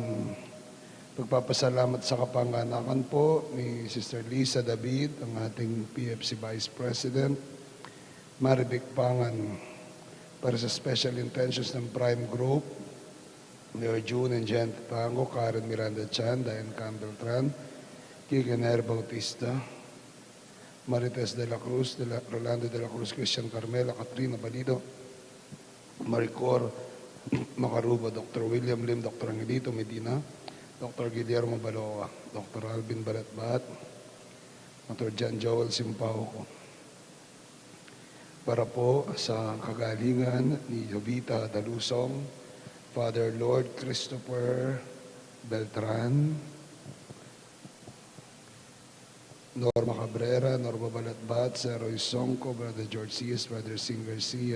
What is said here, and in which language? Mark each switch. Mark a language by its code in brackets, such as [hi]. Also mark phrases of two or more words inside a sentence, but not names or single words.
[tl] Pagpapasalamat sa kapanganakan po ni Sister Lisa David, ang ating PFC [en] Vice President, [tl] Maribik Pangan, para sa [en] Special Intentions [tl] ng Prime Group, Mayor June and Jen Tango, Karen Miranda Chan, Diane Campbell Tran, Kike Ner Bautista, Marites de la Cruz, Rolando de la Cruz, Christian Carmela, Katrina Balido, Maricor Macaruba, Dr. William Lim, Dr. Angelito Medina, Dr. Guillermo Baloa, Dr. Alvin Balatbat, Dr. John Joel Simpauco. Para po sa kagalingan ni Jovita Dalusong, Father Lord Christopher Beltran, Norma Cabrera, Norma Balatbat, Sir Roy Songco, Brother George Cias, Brother Sing Garcia.